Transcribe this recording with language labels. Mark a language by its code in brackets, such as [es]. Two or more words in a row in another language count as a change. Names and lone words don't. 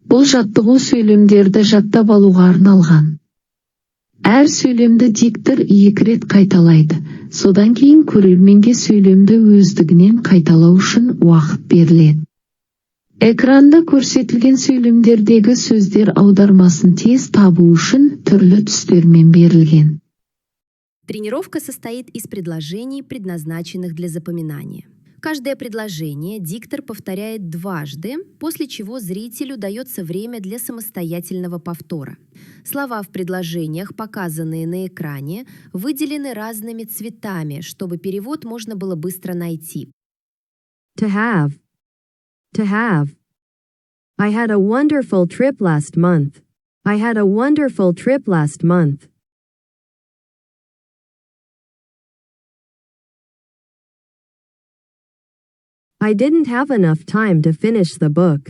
[kk] жаттығу сөйлемдерді жаттап алуға арналған. Әр сөйлемді диктор 2 рет қайталайды. Содан кейін көрерменге сөйлемді өздігінен қайталау үшін уақыт беріледі. Экранда көрсетілген сөйлемдердегі сөздер аудармасын тез табу үшін түрлі түстермен берілген. [ru] Тренировка состоит из предложений, предназначенных для запоминания. Каждое предложение диктор повторяет дважды, после чего зрителю дается время для самостоятельного повтора. Слова в предложениях, показанные на экране, выделены разными цветами, чтобы перевод можно было быстро найти. [en] To have. To have. I had a wonderful trip last month. I had a wonderful trip last month. I didn't have enough time to finish the book.